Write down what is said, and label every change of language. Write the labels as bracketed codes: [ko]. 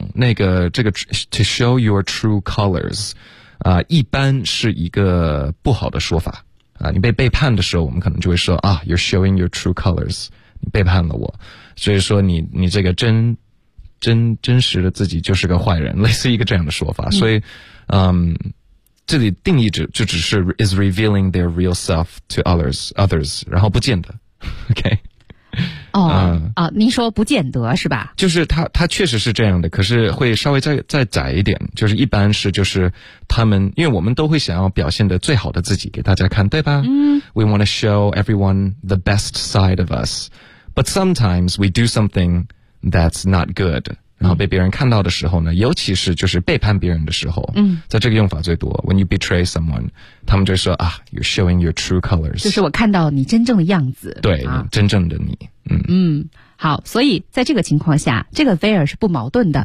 [zh] 那个这个 to show your true colors，一般是一个不好的说法啊、你被背叛的时候，我们可能就会说啊 ， you're showing your true colors，你背叛了我，所以说你这个真实的自己就是个坏人，类似一个这样的说法、嗯、所以这里定义就只是 is revealing their real self to others 然后不见得 OK 哦、您说不见得是吧，就是他确实是这样的，可是会稍微再窄一点，就是一般是就是他们因为我们都会想要表现的最好的自己给大家看对吧、嗯、 [en] We want to show everyone the best side of us but sometimes we do somethingThat's not good. [zh] 然后被别人看到的时候呢、嗯、尤其是就是背叛别人的时候、嗯、 [en] 在这个用法最多 When you betray someone 他们就说啊 You're showing your true colors [zh] 就是我看到你真正的样子对、啊、真正的你 嗯，嗯，好，所以在这个情况下这个 there 是不矛盾的，